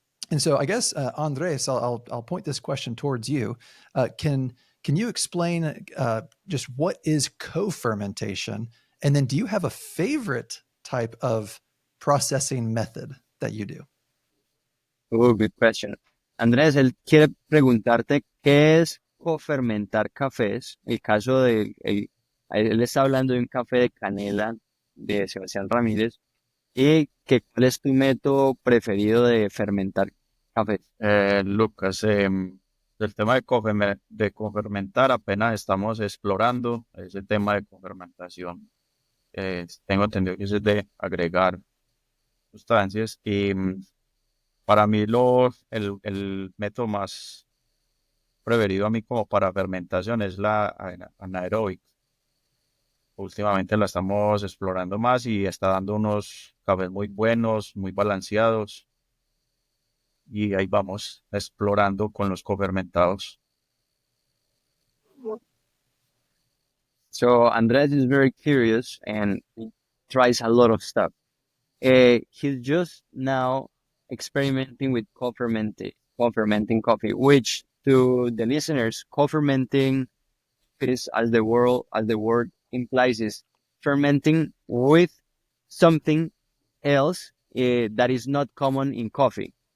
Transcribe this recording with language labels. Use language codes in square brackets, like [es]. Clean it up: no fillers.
[en] And so I guess, Andres, I'll point this question towards you. Can you explain just what is co-fermentation? And then do you have a favorite type of processing method that you do? Oh, good question. [es] Andrés, él quiere preguntarte qué es cofermentar cafés. El caso de, él está hablando de un café de canela de Sebastián Ramírez y que cuál es tu método preferido de fermentar cafés. Lucas, el tema de cofermentar apenas estamos explorando ese tema de cofermentación. Tengo entendido que es de agregar sustancias y para mí el método más preferido a mí como para fermentación es la anaeróbica. Últimamente la estamos explorando más y está dando unos cafés muy buenos, muy balanceados y ahí vamos explorando con los cofermentados. [en] So Andrés is very curious and he tries a lot of stuff. He's just now experimenting with co-fermenting coffee, which to the listeners, co-fermenting is as the word implies is fermenting with something else that is not common in coffee.